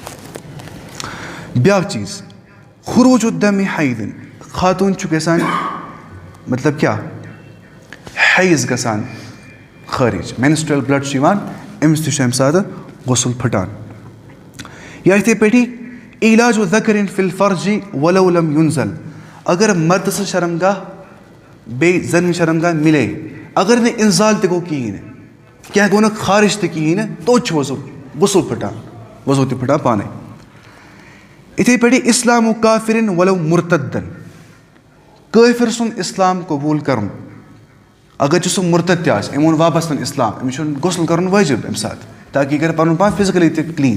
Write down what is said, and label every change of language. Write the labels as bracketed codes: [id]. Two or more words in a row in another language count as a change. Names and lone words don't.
[ks] بیٛاکھ چیٖز [ar] خروٗج الدمِ [ks] حیدٍ خاتوٗن چھُ گژھان مطلب کیٛاہ حیض گژھان خٲرج [en] menstrual blood [ks] چھُ یِوان أمِس تہِ چھُ اَمہِ ساتہٕ غسل پھٕٹان. یا یِتھَے پٲٹھی [ar] علاجُ ذکرٍ فی الفرجِ ولو لم ينزل [ks] اگر مردٕ سٕنٛز شرمگاہ بیٚیہِ زَنہِ شرمگاہ مِلے اگر نہٕ اِنزال تہِ گوٚو کِہیٖنۍ نہٕ کینٛہہ گوٚو نہٕ خارج تہِ کِہیٖنۍ نہٕ توتہِ چھُ غسل پھٕٹان وضوٗ تہِ پھٕٹان پانَے. یِتھَے پٲٹھی [ar] اِسلامُ کافِرٍ ولو مُرتدن [ks] کٲفِر سُنٛد اِسلام قبوٗل کَرُن اگرچہِ سُہ مُرتد تہِ آسہِ أمۍ اوٚن واپَس نہٕ اِسلام أمِس چھُنہٕ غسل کَرُن وٲجِب اَمہِ ساتہٕ تاکہِ یہِ کَرِ پَنُن پان فِزِکٔلی تہِ کٕلیٖن.